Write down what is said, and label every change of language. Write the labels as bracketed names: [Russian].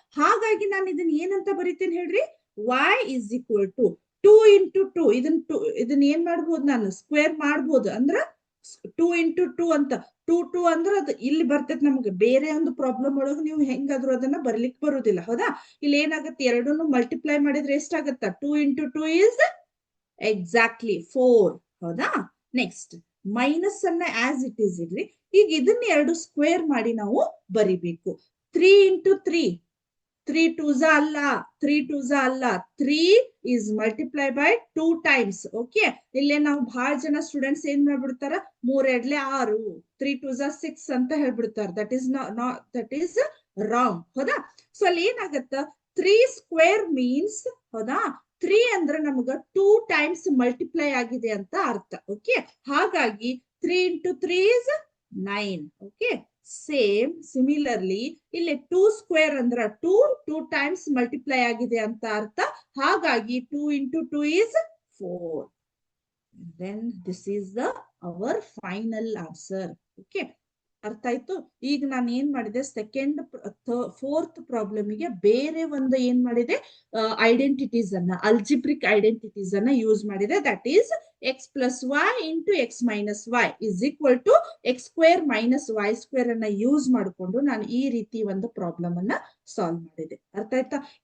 [Kannada] ಹಾಗಾಗಿ ನಾನು ಇದನ್ನ ಏನಂತ ಬರಿತೀನಿ ಹೇಳ್ರಿ? y is equal to 2 into 2. ಇದನ್ನ ಏನ್ ಮಾಡ್ಬೋದು? ನಾನು ಸ್ಕ್ವೇರ್ ಮಾಡ್ಬೋದು. ಅಂದ್ರ 2 into 2 ಅಂತ 2 ಅಂದ್ರ ಅದು ಇಲ್ಲಿ ಬರ್ತೈತಿ ನಮ್ಗೆ. ಬೇರೆ ಒಂದು ಪ್ರಾಬ್ಲಮ್ ಒಳಗೆ ನೀವು ಹೆಂಗಾದ್ರು ಅದನ್ನ ಬರ್ಲಿಕ್ಕೆ ಬರುದಿಲ್ಲ, ಹೌದಾ? ಇಲ್ಲಿ ಏನಾಗುತ್ತೆ? ಎರಡನ್ನು ಮಲ್ಟಿಪ್ಲೈ ಮಾಡಿದ್ರೆ ಎಷ್ಟಾಗತ್ತ? [English] 2 into 2 is exactly 4, ಹೌದಾ? [Kannada] ನೆಕ್ಸ್ಟ್ ಮೈನಸ್ ಅನ್ನ ಆಸ್ ಇಟ್ ಈಸ್ ಇಡ್ರಿ. ಈಗ ಇದನ್ನ ಎರಡು ಸ್ಕ್ವೇರ್ ಮಾಡಿ ನಾವು ಬರಿಬೇಕು. [English] 3 into 3, 3 2s ಅಲ್ಲ, 3 2s ಅಲ್ಲ, 3 is multiply by 2 times. [Kannada] Okay, ಇಲ್ಲೇ ನಾವು ಬಹಳ ಜನ ಸ್ಟೂಡೆಂಟ್ಸ್ ಏನ್ ಮಾಡ್ಬಿಡ್ತಾರ? 3 2 6, 3 2s 6 ಅಂತ ಹೇಳ್ಬಿಡ್ತಾರ. [English] that is wrong, [Kannada] ಹೌದಾ? ಸೊ ಅಲ್ಲಿ ಏನಾಗತ್ತ? 3 ಸ್ಕ್ವೇರ್ ಮೀನ್ಸ್, ಹೌದಾ, 3 ಅಂದ್ರೆ ನಮಗ 2 ಟೈಮ್ಸ್ ಮಲ್ಟಿಪ್ಲೈ ಆಗಿದೆ ಅಂತ ಅರ್ಥ. [English] Okay, ಹಾಗಾಗಿ 3 into 3 is 9. [Kannada] Okay, same similarly ಇಲ್ಲಿ 2 ಸ್ಕ್ವೇರ್ ಅಂದ್ರ 2 ಟೈಮ್ಸ್ ಮಲ್ಟಿಪ್ಲೈ ಆಗಿದೆ ಅಂತ ಅರ್ಥ. [English] ಹಾಗಾಗಿ 2 into 2 is 4. Then this is our final answer. [Kannada] Okay, ಅರ್ಥ ಆಯ್ತು? ಈಗ ನಾನು ಏನ್ ಮಾಡಿದೆ? ಸೆಕೆಂಡ್ ಫೋರ್ತ್ ಪ್ರಾಬ್ಲಮ್ಗೆ ಬೇರೆ ಒಂದು ಏನ್ ಮಾಡಿದೆ? ಐಡೆಂಟಿಟೀಸ್ ಅನ್ನ, ಅಲ್ಜಿಬ್ರಿಕ್ ಐಡೆಂಟಿಟೀಸ್ ಅನ್ನ ಯೂಸ್ ಮಾಡಿದೆ. [English] that is x plus y into x minus y is equal to x square minus y square [Kannada] ಅನ್ನ ಯೂಸ್ ಮಾಡಿಕೊಂಡು ನಾನು ಈ ರೀತಿ ಒಂದು ಪ್ರಾಬ್ಲಮ್ ಅನ್ನ ಸಾಲ್ವ್ ಮಾಡಿದೆ. ಅರ್ಥ ಆಯ್ತಾ?